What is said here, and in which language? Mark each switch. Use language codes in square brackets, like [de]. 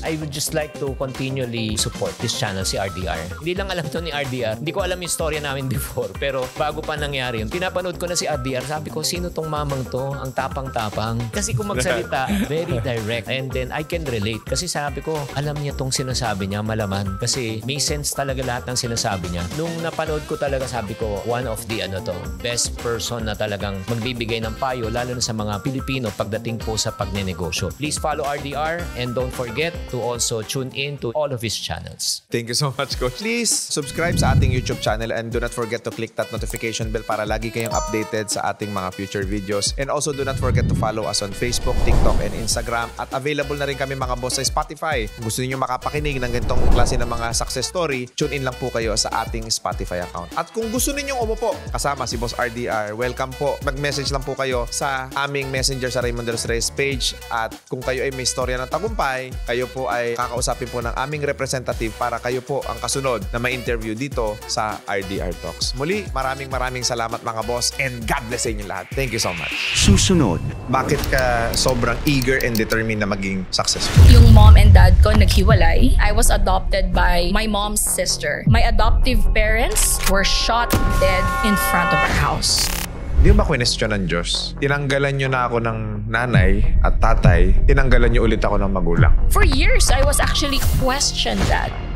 [en] I would just like to continually support this channel, [tl] si RDR. Hindi lang alam to ni RDR. Hindi ko alam yung storya namin before. Pero bago pa nangyari yun, pinapanood ko na si RDR. Sabi ko, sino tong mamang to? Ang tapang-tapang. Kasi kung magsalita, very direct. [en] And then I can relate. [tl] Kasi sabi ko, alam niya tong sinasabi niya, malaman. Kasi may sense talaga lahat ng sinasabi niya. Nung napanood ko talaga, sabi ko, [en] one of the best person [tl] na talagang magbibigay ng payo, lalo na sa mga Pilipino pagdating po sa pagnenegosyo. [en] Please follow RDR and don't forget to also tune in to all of his channels. Thank you so much, Coach. Please subscribe [tl] sa ating YouTube channel [en] and do not forget to click that notification bell [tl] para lagi kayong updated sa ating mga future videos. [en] And also do not forget to follow us on Facebook, TikTok, and Instagram. [tl] At available na rin kami mga boss sa Spotify. Kung gusto niyo makapakinig ng ganitong klase ng mga success story, tune in lang po kayo sa ating Spotify account. At kung gusto ninyong umupo kasama si Boss RDR, welcome po. Mag-message lang po kayo sa aming messenger sa Raymond Del Reyes page. At kung kayo ay may istorya ng tagumpay, kayo po ay kakausapin po ng aming representative para kayo po ang kasunod na ma-interview dito sa RDR Talks. Muli, maraming salamat mga boss and God bless sa inyo lahat. [en] Thank you so much. [tl] Susunod. Bakit ka sobrang eager and determined na maging successful? Yung mom and dad ko naghiwalay. [en] I was adopted by my mom's sister. My adoptive parents were shot dead in front of our house. [tl] Di ba question ng Diyos? Tinanggalan nyo na ako ng nanay at tatay, tinanggalan nyo ulit ako ng magulang. [en] For years, I was actually questioned that.